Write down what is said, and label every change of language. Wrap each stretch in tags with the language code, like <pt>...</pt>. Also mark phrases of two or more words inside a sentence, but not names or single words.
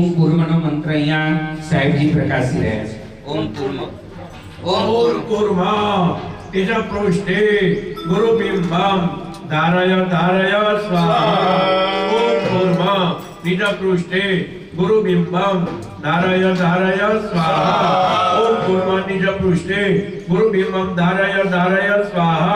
<gu>કુર્મનો મંત્ર અહીંયા સાહેબજી પ્રકાશી રહ્યા છે.</gu> <sa>ઓમ કુર્મ ओम कूर्मा इज पृष्ठे गुरु बिंबम धारय धारय स्वाहा। ओम कूर्मा इज पृष्ठे गुरु बिंबम धारय धारय स्वाहा। ओम कूर्मा निज पृष्ठे गुरु बिंबम धारय धारय स्वाहा।</sa>